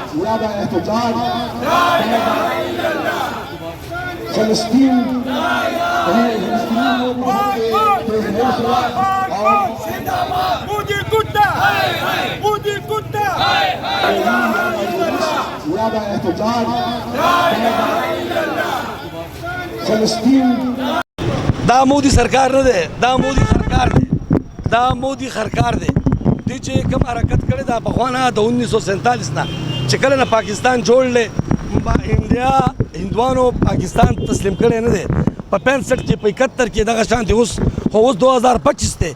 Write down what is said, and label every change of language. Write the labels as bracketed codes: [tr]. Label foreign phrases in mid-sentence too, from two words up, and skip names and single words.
[ur] زیادہ احتجاج فلسطین زیادہ احتجاج فلسطین [ps] دا مودی سرکار نه ده، دا مودی سرکار دی، دا مودی سرکار دی. دوی چې کوم حرکت کړی دا پخوانه د 1947 نه چې کله نه پاکستان جوړ انډیا هندوانو پاکستان تسلیم کړی نه دی. په 65 کې په 71 کې دغه شان دی. اوس 2025 دی.